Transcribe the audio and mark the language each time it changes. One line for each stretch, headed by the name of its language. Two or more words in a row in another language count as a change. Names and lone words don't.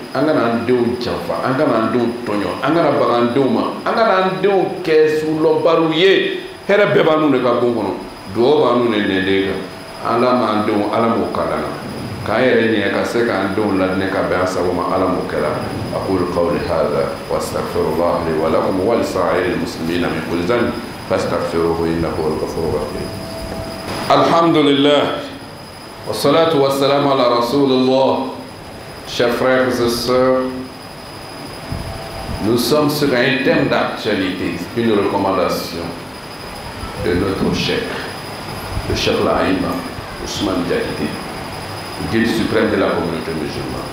Bambara: an kana an denw janfa an kana an denw tɔɲɔ an kana baga an denw ma an kana an denw kɛ sulɔbariw ye hɛrɛ bɛɛ b'a n'u de ka bon kɔnɔ dugawu b'a n'u de nɛnden kan ala m'an denw ala m'o kalan na k'an yɛrɛ ɲɛ ka se k'an denw ladinɛ ka bɛn an sago ma ala m'o kɛra
Arabic: أقول قولي هذا وأستغفر الله لي ولكم ولسائر المسلمين من كل ذنب فاستغفروه إنه هو الغفور الرحيم الحمد لله والصلاة والسلام على رسول الله.
French: Chers frères et sœurs, nous sommes sur un thème d'actualité, une recommandation de notre chef, le chef Laïma, Ousmane Diakité, guide suprême de la communauté musulmane.